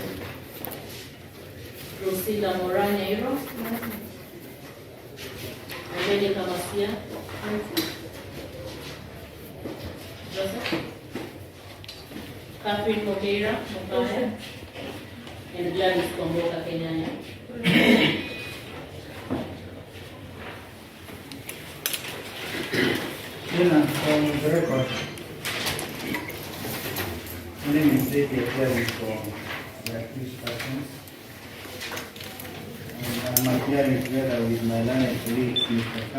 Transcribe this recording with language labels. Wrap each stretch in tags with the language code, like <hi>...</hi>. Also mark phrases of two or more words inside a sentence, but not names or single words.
<en>Rosila Moraneiro. Rebecca Macia. Joseph. Catherine Mokeira, Mokaya. And Gladys Komboka Kenyanya. On the record, my name is David appearing for the accused persons. And I'm appearing together with my learned colleagues, Mr.</en>